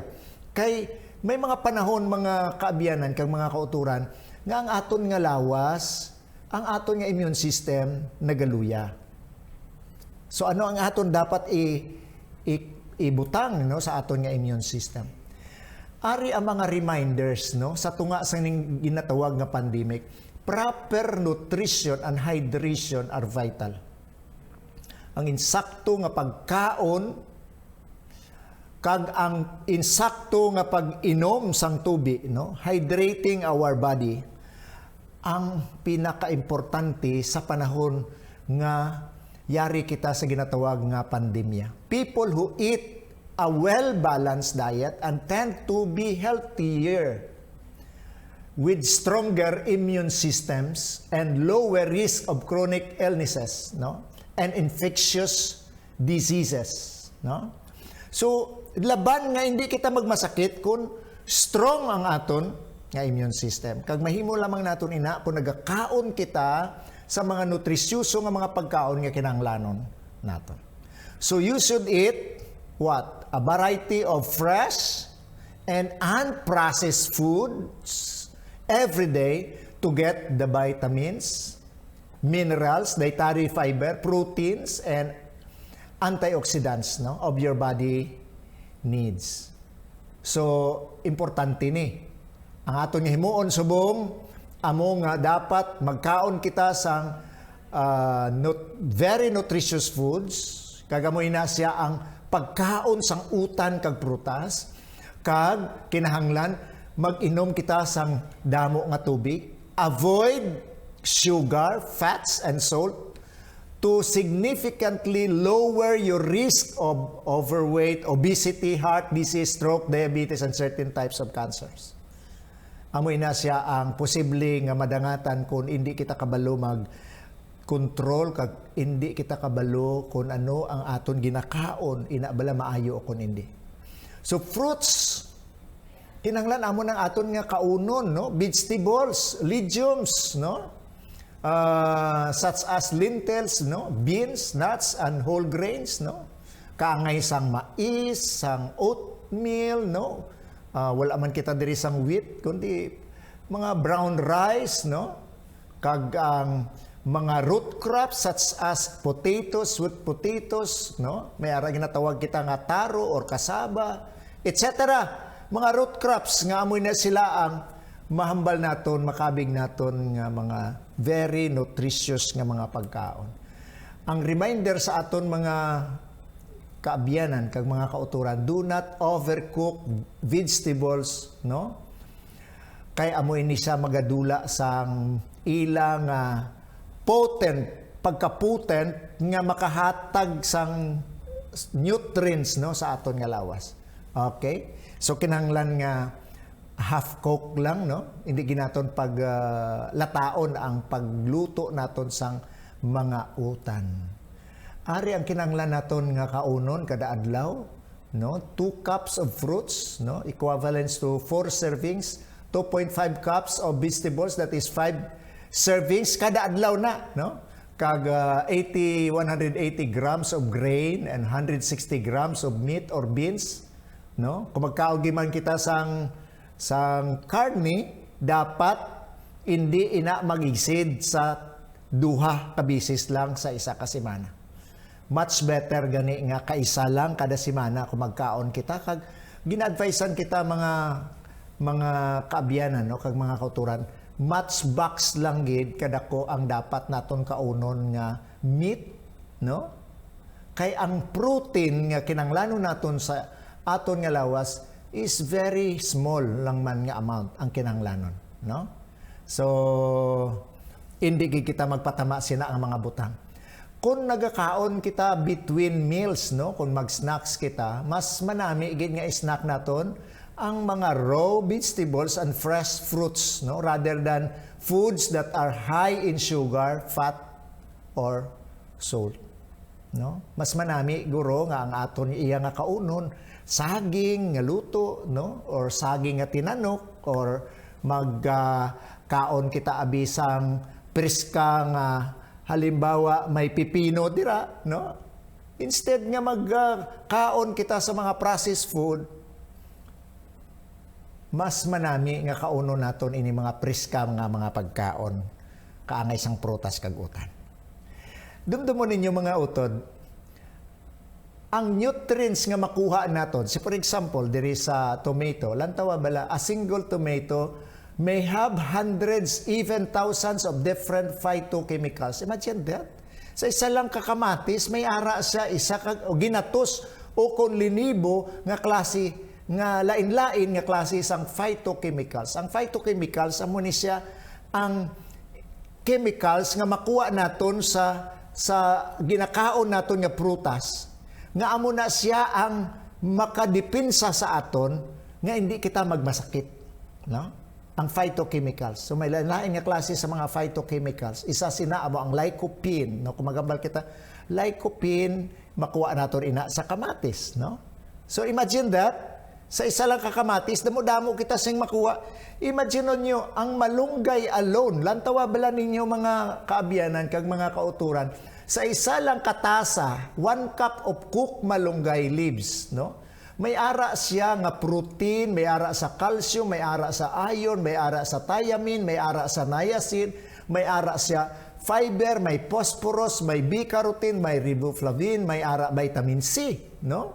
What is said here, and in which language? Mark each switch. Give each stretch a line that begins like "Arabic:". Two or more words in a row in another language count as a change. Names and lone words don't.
Hiligaynon: Kay may mga panahon, mga kaabyanan, kag mga kauturan, nga ang aton nga lawas, ang aton nga
English: immune system
Hiligaynon: nagaluya. So ano ang aton dapat ibutang no sa aton nga
English: immune system?
Hiligaynon: Ari ang mga reminders no sa tunga sa ning ginatawag nga pandemic.
English: Proper nutrition and hydration are vital.
Hiligaynon: Ang insakto nga pagkaon kag ang insakto nga pag-inom sang tubig, no,
English: hydrating our body,
Hiligaynon: ang pinaka-importante sa panahon nga yari kita sa ginatawag nga pandemya.
English: People who eat a well-balanced diet and tend to be healthier with stronger immune systems and lower risk of chronic illnesses, no, and infectious diseases, no.
Hiligaynon: So laban nga hindi kita magmasakit kung strong ang aton nga
English: immune system.
Hiligaynon: Kag mahimo lamang naton ina kung nagakaon kita sa mga nutrisyoso nga mga pagkaon nga kinahanglanon naton.
English: So you should eat what? A variety of fresh and unprocessed foods every day to get the vitamins, minerals, dietary fiber, proteins, and antioxidants, no, of your body needs. So,
Hiligaynon: importante ni. Ang aton nga himuon subong, amo nga dapat magkaon kita sang
English: very nutritious foods.
Hiligaynon: Kagamoy na siya ang pagkaon sang utan kag prutas, kag kinahanglan mag-inom kita sang damo nga tubig,
English: avoid sugar, fats, and salt to significantly lower your risk of overweight, obesity, heart disease, stroke, diabetes, and certain types of cancers.
Hiligaynon: Amoy na siya ang posible nga madangatan kung hindi kita kabalo mag-control, kag hindi kita kabalo kung ano ang aton ginakaon, inabala maayo o kung hindi.
English: So fruits,
Hiligaynon: kinahanglan amo ng aton nga kaunon, no?
English: Vegetables, legumes, no? Such as lentils, no? Beans, nuts, and whole grains, no?
Hiligaynon: Kaangay sang mais, sang oatmeal, no? Wala man kita diri sang wheat, kundi mga
English: brown rice,
Hiligaynon: no? Kag ang mga
English: root crops such as potatoes, sweet potatoes, no?
Hiligaynon: May ara ginatawag kita nga taro or kasaba, etc. Mga
English: root crops
Hiligaynon: nga amoy na sila ang mahambal naton, makabig naton nga mga
English: very nutritious
Hiligaynon: nga mga pagkaon. Ang reminder sa aton mga kaabyanan kag mga kauturan,
English: do not overcook vegetables, no?
Hiligaynon: Kay amoy ni siya magadula sang ilang pagka-potent nga makahatag sang nutrients, no, sa aton nga lawas. Okay? So kinahanglan nga
English: half cook
Hiligaynon: lang, no? Hindi ginaton lataon ang pagluto naton sang mga utan. Ari ang kinahanglan naton nga kaunon kada adlaw, no?
English: 2 cups of fruits, no? Equivalents to 4 servings, 2.5 cups of vegetables, that is 5 servings
Hiligaynon: kada adlaw na,
English: no? Kag 180 grams of grain and 160 grams of meat or beans, no?
Hiligaynon: Kung magkaogi man kita sang karne, dapat hindi ina mag-exceed sa 2 ka bisis lang sa isa ka semana.
English: Much better
Hiligaynon: gani nga kaisa lang kada semana kung magkaon kita, kag gina-advisean kita mga kaabyanan, no, kag mga kauturan, matchbox lang gid kadako ang dapat naton kaunon nga meat, no? Kay ang protein nga kinahanglanon naton sa aton nga lawas
English: is very small
Hiligaynon: lang man nga amount ang kinahanglanon, no? So hindi kita magpatama sina ang mga butang. Kung nagakaon kita
English: between meals,
Hiligaynon: no, kung mag-snacks kita, mas manami gid nga snack naton ang mga
English: raw vegetables and fresh fruits, no, rather than foods that are high in sugar, fat, or salt, no?
Hiligaynon: Mas manami guro nga ang aton iya nga kaunon saging nga luto, no, or saging nga tinanok, or kaon kita abisang preska nga halimbawa may pipino dira, no? Instead nga kaon kita sa mga
English: processed food,
Hiligaynon: mas manami nga kauno naton ini mga preska nga mga pagkaon, kaangay sang prutas kag utan. Dumdumon ninyo mga utod, ang nutrients nga makuha naton, si
English: for example
Hiligaynon: diri sa tomato, lantawa bala
English: a single tomato may have hundreds, even thousands of different phytochemicals. Imagine that.
Hiligaynon: Sa isa lang kakamatis, may ara siya isa o ginatos o kon linibo nga klase nga lain-lain nga klase sang phytochemicals. Ang phytochemicals amo ni siya ang chemicals nga makuha naton sa ginakaon naton nga prutas, nga amo na siya ang makadepensa sa aton nga hindi kita magmasakit, no? Ang phytochemicals. So may lain nga klase sa mga phytochemicals. Isa sina amo ang lycopene, no? Kung magambal kita, lycopene makuha naton ina sa kamatis, no?
English: So imagine that,
Hiligaynon: sa isa lang kakamatis, damo-damo kita sing makuha. Imagine nyo, ang malunggay alone, lantawa bala ninyo mga kaabyanan kag mga kauturan, sa isa lang katasa,
English: 1 cup of cooked malunggay leaves,
Hiligaynon: no? May ara siya nga protein, may ara sa calcium, may ara sa iron, may ara sa thiamine, may ara sa niacin, may ara siya fiber, may phosphorus, may beta-carotene, may riboflavin, may ara
English: vitamin C,
Hiligaynon: no?